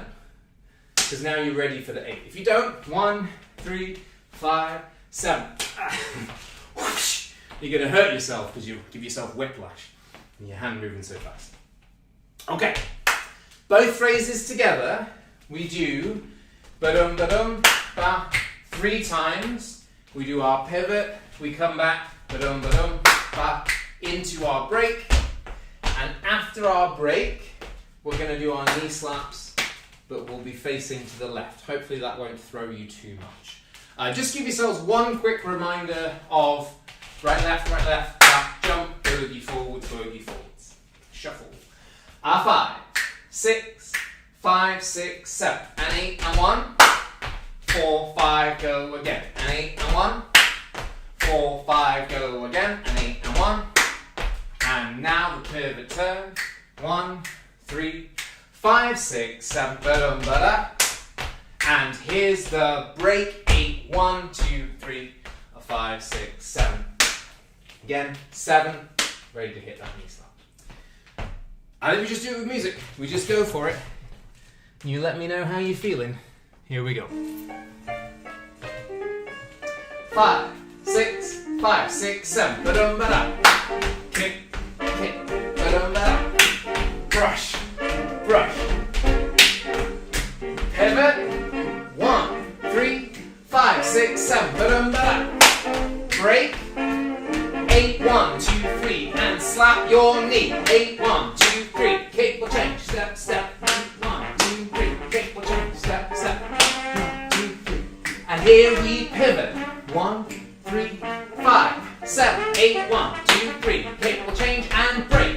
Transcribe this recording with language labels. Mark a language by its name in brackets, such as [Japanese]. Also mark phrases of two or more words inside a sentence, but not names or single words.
[English] Because now you're ready for the 8. If you don't, 1, 3, 5, 7. You're going to hurt yourself because you give yourself whiplash and your hand moving so fast. Okay, both phrases together, we do ba-dum, ba-dum, ba, 3 times. We do our pivot, we come back, ba-dum, ba-dum, ba, into our break. And after our break, we're going to do our knee slaps, but we'll be facing to the left. Hopefully that won't throw you too much. Just give yourselves one quick reminder of right, left, back, jump, boogie forwards, shuffle. 5, 6, 5, 6, 7, and 8, and 1, 4, 5, go again, and 8, and 1, 4, 5, go again, and 8, and 1, and now the pivot turn, 1, 3, 5, 6, 7, ba-dum, ba-da, and here's the break, 8, 1, 2, 3, 5, 6, 7, again, 7, ready to hit that knee slap. And then we just do it with music. We just go for it. You let me know how you're feeling. Here we go. 5, 6, 5, 6, 7. Ba-dum, ba-da. Kick, kick. Ba-dum, ba-da. Brush, brush. Pivot. 1, 3, 5, 6, 7. Ba-dum, ba-da. Break. 8, 1, 2, 3, and slap your knee. 8, 1, 2, 3, kick will change, step, step. 1, 2, 3, kick will change, step, step. 1, 2, 3. And here we pivot. 1, 3, 5, 7, 8, 1, 2, 3, kick will change and break.